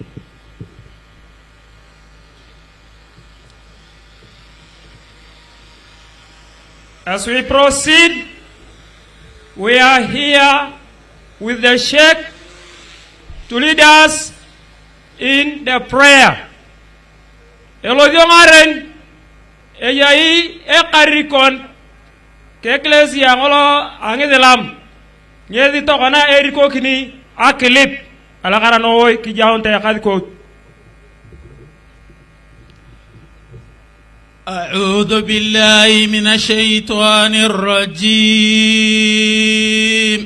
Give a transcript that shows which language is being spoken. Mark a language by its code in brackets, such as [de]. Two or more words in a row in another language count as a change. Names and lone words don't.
[en] As we proceed, we are here with the Sheikh to lead us in the prayer. [teo] Elojongaren eyai ekarikon keklesia ngolo angedelam nyedi tokona eriko kini akilip alakara noy kijaonte yakadiko. [ar] أعوذ بالله من الشيطان الرجيم.